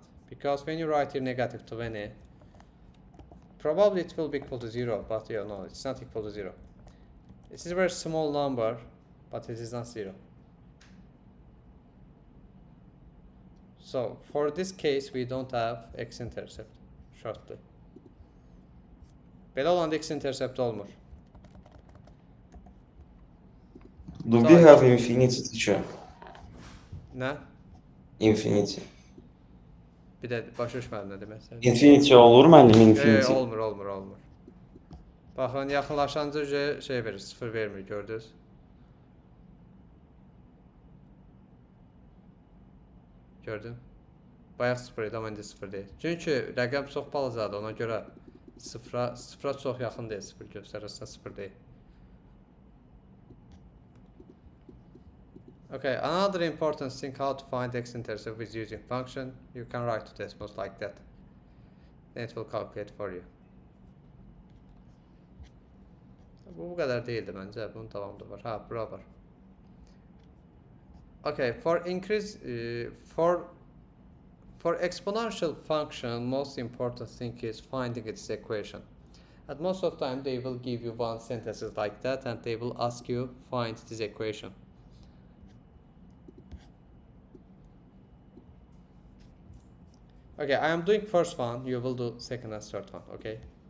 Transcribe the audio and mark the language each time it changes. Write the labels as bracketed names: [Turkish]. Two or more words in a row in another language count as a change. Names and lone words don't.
[English] Because when you write here negative 20, probably it will be equal to 0, but yeah, no, it's not equal to 0. This is a very small number, but it is not 0. So for this case, we don't have x-intercept shortly. [Azerbaijani] Belə olanda x-intercept olmur. [English] Do we have infinity, teacher? [Azerbaijani] Nə? [English] Infinity. [Azerbaijani] Bir də başa düşmədim nə demək istədim. Infinity olur müəllim, infinity. Olmur. Baxın, yaxınlaşanca şey verir, 0 vermir, gördünüz? Gördün? Bayaq 0 idi, amma indi 0 deyil. Çünki rəqəm çox balacadır, ona görə sıfıra çox yaxın deyil, 0 göstərirsə 0 deyil. [English] Okay, another important thing, how to find x-intercept with using function. You can write to decimals like that. Then it will calculate for you. [Azerbaijani] Bu qədər deyildi məncə, bunun davamı da var. Ha, bura var. [English] Okay, for increase for exponential function, most important thing is finding its equation. And most of the time they will give you one sentences like that and they will ask you find this equation. Okay, I am doing first one, you will do second and third one, okay?